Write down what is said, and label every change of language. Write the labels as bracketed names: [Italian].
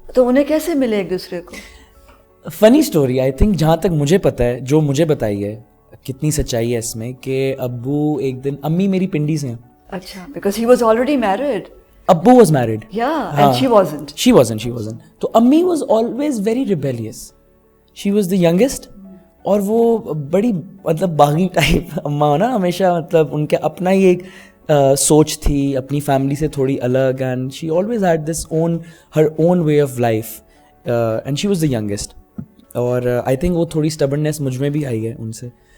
[Urdu] تو انہیں کیسے ملے ایک دوسرے کو؟ [English] funny story, I think [Urdu] جہاں تک مجھے پتہ ہے, جو مجھے بتائی ہے, کتنی سچائی ہے اس میں, کہ ابو ایک دن, امی میری پنڈی سے ہیں. [English] اچھا, because he was already married. Abbu was married. Yeah, and she wasn't. She wasn't. [Urdu] تو امی [English] was always very rebellious. She was the youngest. [Urdu] اور وہ بڑی مطلب باغی ٹائپ اماں ہو نا, ہمیشہ مطلب ان کے اپنا ہی ایک سوچ تھی, اپنی فیملی سے تھوڑی الگ, [English] And she always had this her own way of life, and she was the youngest. [Urdu] اور آئی تھنک وہ تھوڑی اسٹبرنیس مجھ میں بھی آئی ہے ان سے.